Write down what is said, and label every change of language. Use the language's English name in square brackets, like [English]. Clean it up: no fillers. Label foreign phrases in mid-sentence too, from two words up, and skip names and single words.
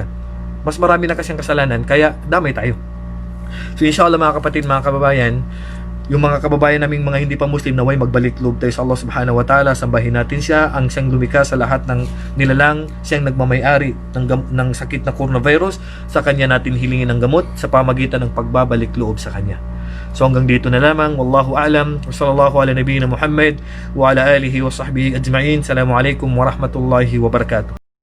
[Filipino] Mas marami na kasi ang kasalanan, kaya damay tayo. So inshallah mga kapatid, mga kababayan, yung mga kababayan naming mga hindi pa Muslim, naway magbalik loob tayo sa [Arabic] الله سبحانه وتعالى. [Filipino] Sambahin natin siya, ang siyang lumikha sa lahat ng nilalang, siyang nagmamay-ari ng sakit na coronavirus. Sa Kanya natin hilingin ng gamot sa pamagitan ng pagbabalik loob sa Kanya. So hanggang dito na lamang. [Arabic] والله أعلم. وصلى الله على نبينا محمد وعلى آله وصحبه أجمعين. السلام عليكم ورحمة الله وبركاته.